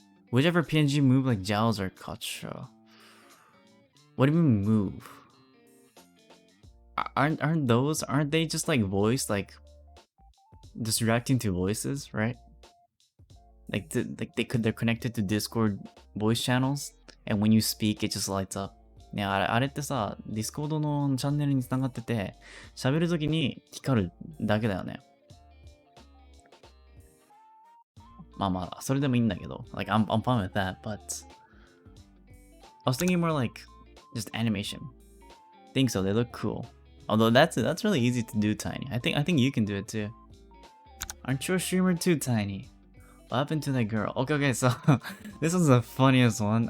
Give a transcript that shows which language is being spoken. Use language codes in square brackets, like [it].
[en] Whichever PNG move like Giles or Kacha. What do you mean move? Aren't they just like voice, like just reacting to voices, right? Like they're connected to Discord voice channels, and when you speak it just lights up. [ja] ね、あれってさ、Discord のチャンネルに繋がってて、喋るときに光るだけだよね。まあ、それでもいいんだけど、 [en] like I'm fine with that, but I was thinking more like just animation. Think so, they look cool. Although that's really easy to do, Tiny. I think you can do it too. Aren't you a streamer too, Tiny? What happened to that girl? Okay, so this was the funniest one.